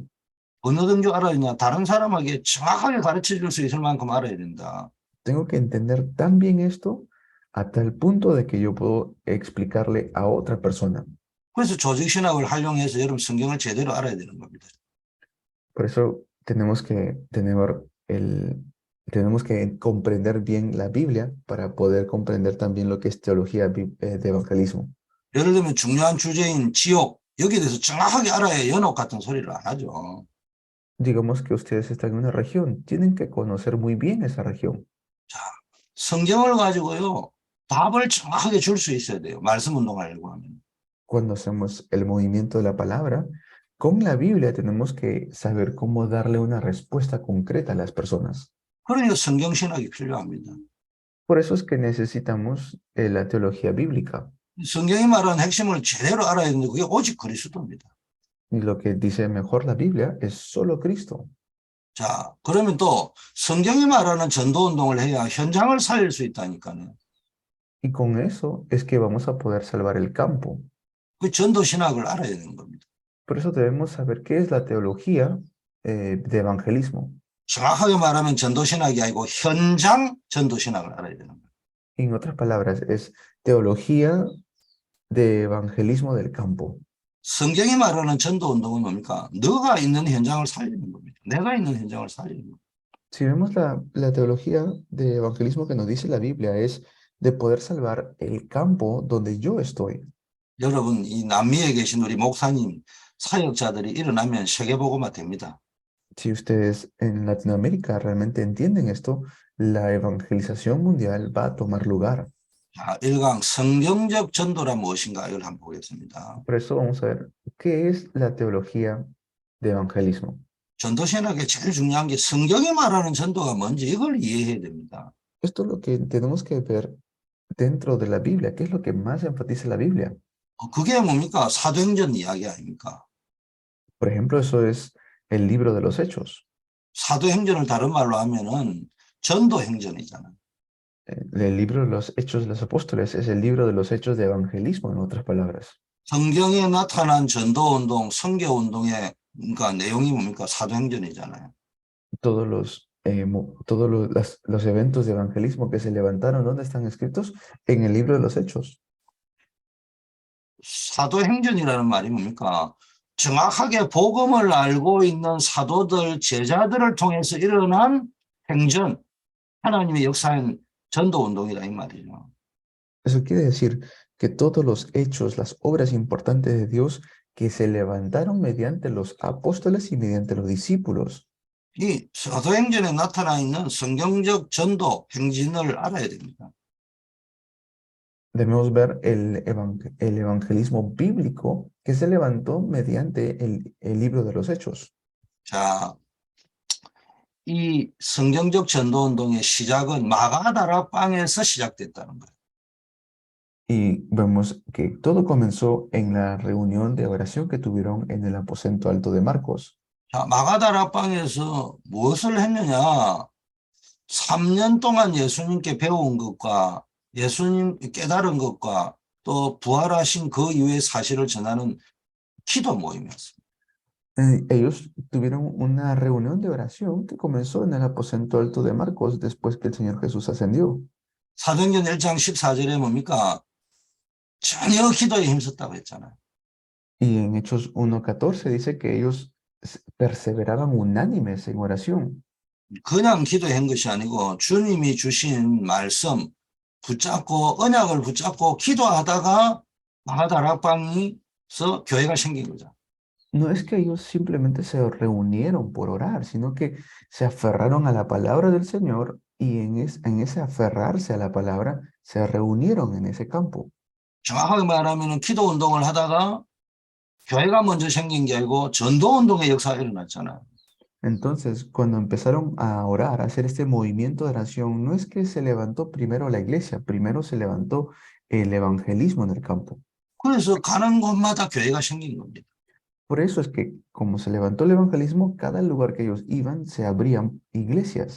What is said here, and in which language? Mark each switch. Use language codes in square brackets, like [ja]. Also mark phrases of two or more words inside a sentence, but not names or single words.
[ko] 어느 정도 알아야 되냐, 다른 사람에게 정확하게 가르쳐 줄 수 있을 만큼 알아야 된다. [es] Tengo que entender tan bien esto a tal punto de que yo puedo explicarle a otra persona. [ko] 그래서 조직신학을 활용해서 여러분 성경을 제대로 알아야 되는 겁니다. [es] Por eso tenemos que tener Tenemos que comprender bien la Biblia para poder comprender también lo que es teología de evangelismo. [ko] 예를 들면 중요한 주제인 지옥, 여기에 대해서 정확하게 알아야 연옥 같은 소리를 안 하죠. [es] Digamos que ustedes están en una región, tienen que conocer muy bien esa región. [ko] 자, 성경을 가지고요, 답을 정확하게 줄 수 있어야 돼요. 말씀 운동하려고 하면. [es] Cuando hacemos el movimiento de la palabra, con la Biblia tenemos que saber cómo darle una respuesta concreta a las personas. [ko] 그러니까 성경 신학이 필요합니다. [es] Por eso es que necesitamos la teología bíblica. [ko] 성경이 말하는 핵심을 제대로 알아야 되는데 그게 오직 그리스도입니다. [es] Y lo que dice mejor la Biblia es solo Cristo. [ko] 자, 그러면 또 성경이 말하는 전도 운동을 해야 현장을 살릴 수 있다니까요. [es] Y con eso es que vamos a poder salvar el campo. [ko] 그 전도 신학을 알아야 되는 겁니다. [es] Por eso debemos saber qué es la teología de evangelismo. [ko] 정확하게 말하면 전도 신학이 아니고 현장 전도 신학을 알아야 되는 거예요. [es] En otras palabras, es teología de evangelismo del campo. [ko] 성경이 말하는 전도 운동은 뭡니까? 너가 있는 현장을 살리는 겁니다. 내가 있는 현장을 살리는 겁니다. [es] Si vemos la teología de evangelismo que nos dice la Biblia, es de poder salvar el campo donde yo estoy. [ko] 여러분, 이 남미에 계신 우리 목사님, 사역자들이 일어나면 세계복음화 됩니다. [es] Si ustedes en Latinoamérica realmente entienden esto, la evangelización mundial va a tomar lugar. [ko] 자, 1강 성경적 전도란 무엇인가 이걸 한번 보겠습니다. [es] Por eso vamos a ver qué es la teología de evangelismo. [ko] 전도 신학의 제일 중요한 게 성경이 말하는 전도가 뭔지 이걸 이해해야 됩니다. [es] Esto es lo que tenemos que ver dentro de la Biblia. ¿Qué es lo que más enfatiza la Biblia? [ko] 그게 뭡니까? 사도행전 이야기 아닙니까? [es] Por ejemplo, eso es el libro de los Hechos. [ko] 사도행전을 다른 말로 하면은 전도행전이잖아요. [es] El libro de los Hechos de los Apóstoles es el libro de los Hechos de evangelismo, en otras palabras. [ko] 성경에 나타난 전도운동, 선교운동의 그러니까 내용이 뭡니까? 사도행전이잖아요. [es] Todos los eventos de evangelismo que se levantaron, ¿dónde están escritos? En el libro de los Hechos. [ko] 사도행전이라는 말이 뭡니까? 정확하게 복음을 알고 있는 사도들, 제자들을 통해서 일어난 행전, 하나님의 역사인 전도운동이다 이 말이죠. [es] Eso quiere decir que todos los hechos, las obras importantes de Dios que se levantaron mediante los apóstoles y mediante los discípulos. [ko] 이 사도행전에 나타나 있는 성경적 전도 행진을 알아야 됩니다. [es] Debemos ver el evangelismo bíblico que se levantó mediante el libro de los Hechos. [ko] 자, 이 성경적 전도운동의 시작은 마가다락방에서 시작됐다는 거예요. [es] Y vemos que todo comenzó en la reunión de oración que tuvieron en el aposento alto de Marcos. [ko] 자, 마가다락방에서 무엇을 했느냐? 3년 동안 예수님께 배운 것과 예수님 깨달은 것과 또 부활하신 그 이후의 사실을 전하는 기도 모임이었습니다. [es] Ellos tuvieron una reunión de oración que comenzó en el aposento alto de Marcos después que el Señor Jesús ascendió. [ko] 사도행전 1장 14절에 뭡니까? 전혀 기도에 힘썼다고 했잖아요. [es] Y en Hechos 1:14 dice que ellos perseveraban unánimes en oración. [ko] 그냥 기도한 것이 아니고 주님이 주신 말씀 붙잡고 언약을 붙잡고 기도하다가 마가다락방에서 교회가 생긴 거죠. [es] No es que ellos simplemente se reunieron por orar, sino que se aferraron a la palabra del Señor y en ese aferrarse a la palabra se reunieron en ese campo. [ko] 정확하게 말하면 기도 운동을 하다가 교회가 먼저 생긴 게 아니고 전도 운동의 역사가 일어났잖아요. [es] Entonces, cuando empezaron a orar, a hacer este movimiento de oración, no es que se levantó primero la iglesia, primero se levantó el evangelismo en el campo. [ko] 그래서 가는 곳마다 교회가 생긴 겁니다. [es] Por eso es que, como se levantó el evangelismo, cada lugar que ellos iban se abrían iglesias.